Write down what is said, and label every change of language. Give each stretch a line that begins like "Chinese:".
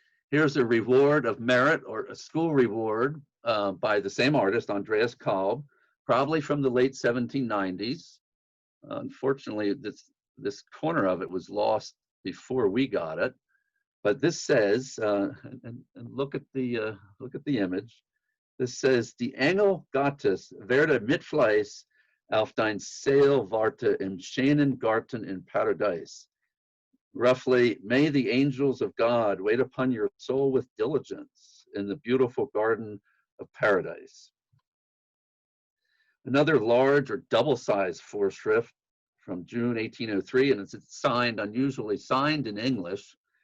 English: Here's a reward of merit, or a school reward, by the same artist, Andreas Kalb, probably from the late 1790s. Unfortunately, this corner of it was lost before we got it. But this says, and look at the image. This says,
German: Die Engel Gottes werde mit Fleiß auf dein Seel warte im schönen Garten in Paradise.
English: roughly, may the angels of God wait upon your soul with diligence in the beautiful garden of paradise. Another large or double-sized foreshrift from June 1803, and it's signed, unusually signed in English.